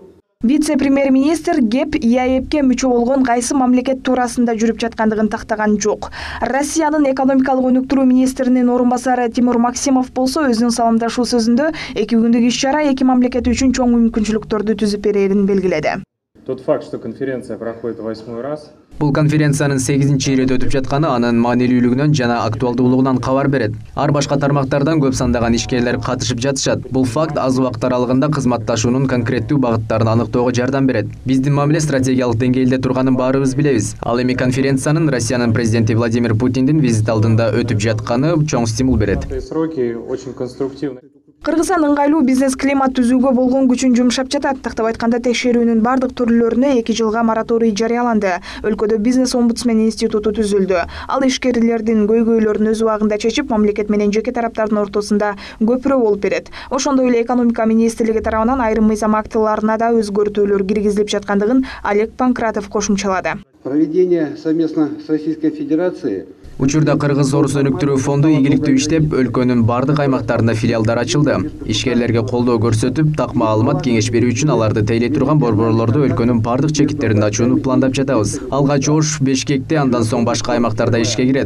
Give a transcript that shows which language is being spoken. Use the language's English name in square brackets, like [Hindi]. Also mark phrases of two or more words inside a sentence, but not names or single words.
[Kyrgyz] Вице-премьер-министр кеп ЕАЭПке мүчө болгон кайсы мамлекет туурасында жүрүп жаткандыгын тактаган жок. Россиянын экономикалык өнүктүрүү министринин орун басары Тимур Максимов болсо өзүнүн саламдашуу сөзүндө 2 күндүк иш-чара эки мамлекет үчүн чоң мүмкүнчүлүктөрдү түзүп берерин белгиледи. [Russian] Тот факт, что конференция проходит 8-й раз. [Kyrgyz] Бул конференциянын 8-чи ирети өтүп жатканы анын маанилүүлүгүнөн жана актуалдуулугунан кабар берет. Ар башка тармактардан көп сандаган ишкерлер катышып жатышат. Бул факт аз убакыт аралыгында кызматташуунун конкреттүү багыттарын аныктоого жардам берет. Биздин мамиле стратегиялык деңгээлде турганын баарыбыз билебиз. Ал эми конференциянын Россиянын президенти Владимир Путиндин визит алдында өтүп жатканы чоң стимул берет. [Russian] Сроки очень конструктивны. [Kyrgyz] Кыргызстан ыңгайлуу бизнес климат түзүүгө болгон күчүн жумшап жатат. Тактап айтканда, текшерүүнүн бардык түрлөрүнө 2 жылга мораторий жарыяланды. Өлкөдө бизнес омбудсмен институту түзүлдү. Ал ишкерлердин көйгөйлөрүн өз убагында чечип, мамлекет менен жеке тараптардын ортосунда көпүрө болуп берет. Ошондой эле экономика министрлиги тарабынан айрым мыйзам актыларына да өзгөртүүлөр киргизилип жаткандыгын Олег Панкратов кошумчалады. [Russian] Проведение совместно с Российской Федерацией [Kyrgyz] Учурда Кыргыз Орус өнүктүрүү фонду ийгиликтүү иштеп, өлкөнүн бардык аймактарында филиалдар ачылды. Ишкерлерге колдоо көрсөтүп, так маалымат, кеңеш берүү үчүн аларды тейлей турган борборлорду өлкөнүн бардык чекиттеринде ачууну пландап жатабыз. Алгач Ош, Бишкекте, андан соң башка аймактарда ишке кирет.